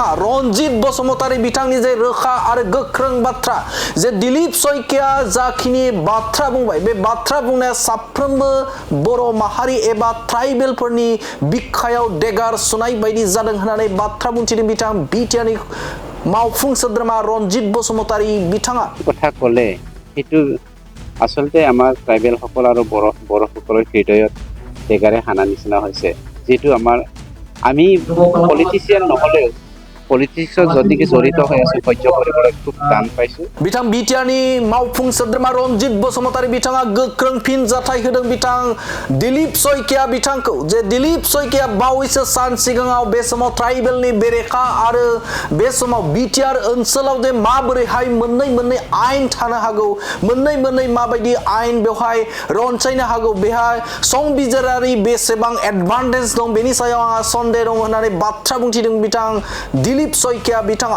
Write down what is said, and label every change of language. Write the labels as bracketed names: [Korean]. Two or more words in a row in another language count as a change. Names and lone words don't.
[Bodo] रनजित बसुमतारी बिथांनि जे रोखा आरो गोख्रों बाथ्रा जे दिलीप सयकिया जाखिनि बाथ्रा बुंबाय, बे बाथ्रा बुंनाया साफ्रोमबो बर' माहारि एबा ट्राइबेलफोरनि बिखायाव देगार सुनाय बायदि जादों होननानै बाथ्रा बुंथिदों बिथां बिटिआरनि मावफुं सोद्रोमा रनजित बसुमतारी बिथाङा। [Assamese] কথা ক'লে সেইটো আচলতে আমাৰ ট্ৰাইবেল সকল আৰু বড়সকলৰ হৃদয়ত টেগাৰে হানা নিচিনা হৈছে। যিটো আমি পলিটিচিয়ান নহ'লেও পলিটিক্সত যদিকে জড়িত হৈ আছো সহ্য কৰিবলৈ খুব টান পাইছো। [Bodo] बिथां बिटिआरनि मावफुं सोद्रोमा रनजित बसुमतारी बिथाङा गोख्रों फिनजाथाय होदों बिथां दिलीप सयकिया बिथांखौ। जे दिलीप सयकिया बावैसो सान सिगाङाव बे समाव ट्राइबेलनि बेरेखा आरो बे समाव बिटिआर ओनसोलाव जे माबोरैहाय मोननै आयेन थानो हागौ, मोननै माबायदि आयेन बेवहाय रनसायनो हागौ, बेहाय संबिजिरारि बेसेबां एडभान्टेज दं बेनि सायाव आंहा सन्देह दं होननानै बाथ्रा बुंथिदों बिथां दिलीप सयकिया बिथाङा।